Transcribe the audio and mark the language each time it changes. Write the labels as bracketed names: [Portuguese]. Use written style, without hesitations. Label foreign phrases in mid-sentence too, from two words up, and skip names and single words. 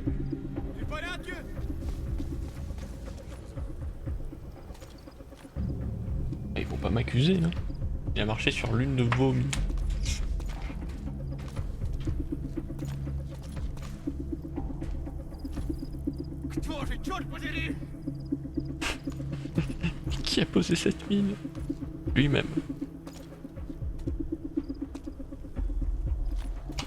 [Russian] Ты в порядке? [French] Il faut pas m'accuser, hein. Il a marché sur l'une de vos mines. [Russian] Кто же, черт подери! [French] Qui a posé cette mine? Lui-même.